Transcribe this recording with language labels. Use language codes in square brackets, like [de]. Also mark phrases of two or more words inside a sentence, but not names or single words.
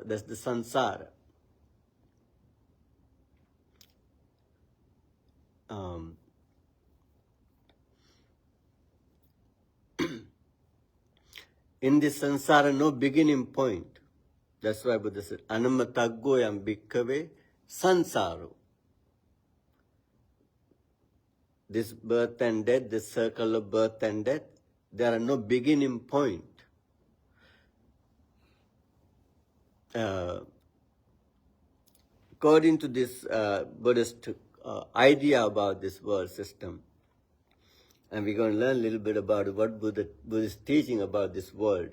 [en] That's the samsara. In this samsara, no beginning point. That's why Buddha said, [pi] Anamataggo yam bhikkave sansaro. [en] This birth and death, this circle of birth and death, there are no beginning point. According to this Buddhist idea about this world system, and we're going to learn a little bit about what Buddha is teaching about this world.